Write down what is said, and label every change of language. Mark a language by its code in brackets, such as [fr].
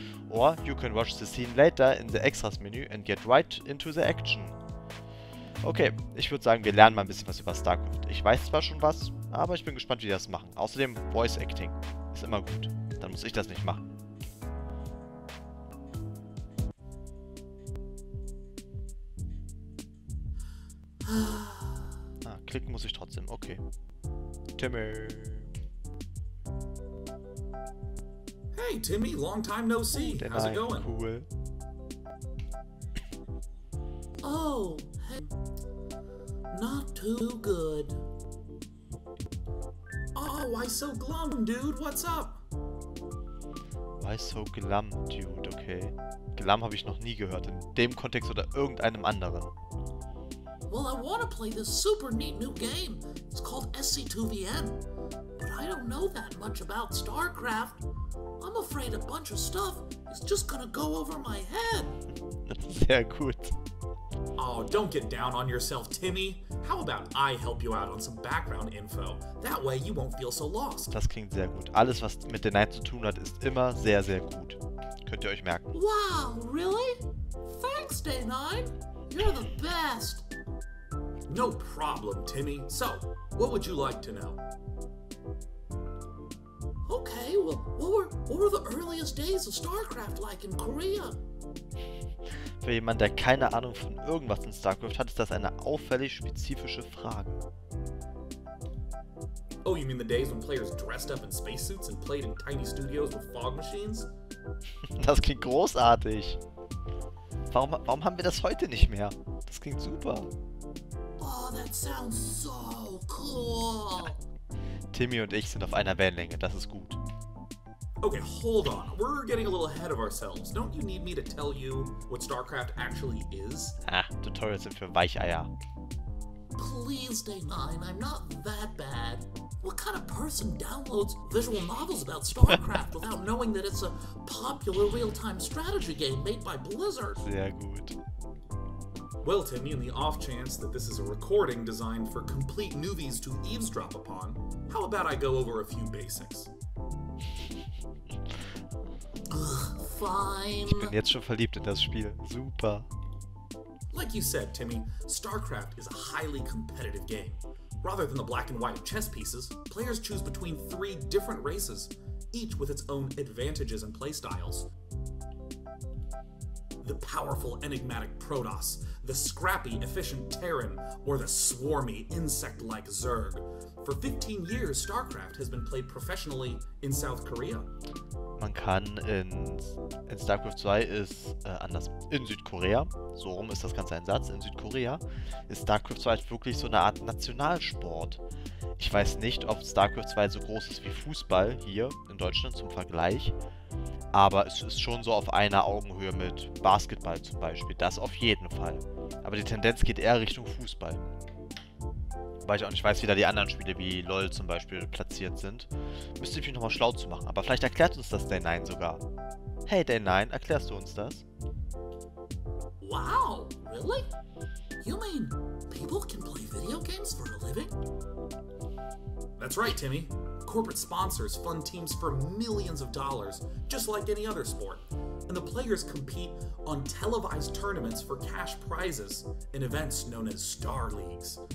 [en] Or you can watch the scene later in the Extras Menü and get right into the action. [de] Okay, ich würde sagen, wir lernen mal ein bisschen was über StarCraft. Ich weiß zwar schon was, aber ich bin gespannt, wie die das machen. Außerdem Voice Acting ist immer gut. Dann muss ich das nicht machen. Klicken muss ich trotzdem. Okay. Timmy. [en] Hey Timmy, long time no see. How's it going? Cool. Oh, hey. Not too good. Oh, why so glum, dude? What's up? Why so glum, dude? Okay. [de] Glum habe ich noch nie gehört. In dem Kontext oder irgendeinem anderen. [en] Well, I want to play this super neat new game. It's called SC2VN. But I don't know that much about StarCraft. I'm afraid a bunch of stuff is just gonna go over my head. [de] Sehr gut. [en] Oh, don't get down on yourself, Timmy. How about I help you out on some background info? That way you won't feel so lost. [de] Das klingt sehr gut. Alles, was mit den Night zu tun hat, ist immer sehr, sehr gut. Könnt ihr euch merken. [en] Wow, really? Thanks, Day9. You're the best. No problem, Timmy. So, what would you like to know? Okay, well, what were the earliest days of StarCraft like in Korea? [de] Für jemanden, der keine Ahnung von irgendwas in StarCraft hat, ist das eine auffällig spezifische Frage. [en] Oh, you mean the days when players dressed up in spacesuits and played in tiny studios with fog machines? [de] Das klingt großartig. Warum haben wir das heute nicht mehr? Das klingt super. [en] Oh, that sounds so cool. [de] Timmy und ich sind auf einer Wellenlänge, das ist gut. [en] Okay, hold on. We're getting a little ahead of ourselves. Don't you need me to tell you what StarCraft actually is? [de] Tutorials sind für Weicheier. [en] Please, Day9, I'm not that bad. What kind of person downloads visual novels about StarCraft without knowing that it's a popular real-time strategy game made by Blizzard? [de] Sehr gut. [en] Well, Timmy, in the off chance that this is a recording designed for complete newbies to eavesdrop upon, how about I go over a few basics? Fine. [de] Ich bin jetzt schon verliebt in das Spiel. Super. [en] Like you said, Timmy, StarCraft is a highly competitive game. Rather than the black and white chess pieces, players choose between 3 different races, each with its own advantages and playstyles. The powerful, enigmatic Protoss, the scrappy, efficient Terran, or the swarmy, insect-like Zerg. For 15 years, StarCraft has been played professionally in South Korea. [de] Man kann in StarCraft 2 ist anders. In Südkorea, so rum ist das Ganze ein Satz, in Südkorea ist StarCraft 2 halt wirklich so eine Art Nationalsport. Ich weiß nicht, ob StarCraft 2 so groß ist wie Fußball hier in Deutschland zum Vergleich, aber es ist schon so auf einer Augenhöhe mit Basketball zum Beispiel, das auf jeden Fall. Aber die Tendenz geht eher Richtung Fußball. Weil ich auch nicht weiß, wie da die anderen Spiele wie LoL zum Beispiel platziert sind. Müsste ich mich nochmal schlau zu machen. Aber vielleicht erklärt uns das Day9 sogar. Hey Day9, erklärst du uns das? [en] Wow, really? You mean people can play video games for a living? That's right, Timmy. Corporate sponsors fund teams for millions of dollars, just like any other sport. And the players compete on televised tournaments for cash prizes in events known as Star Leagues.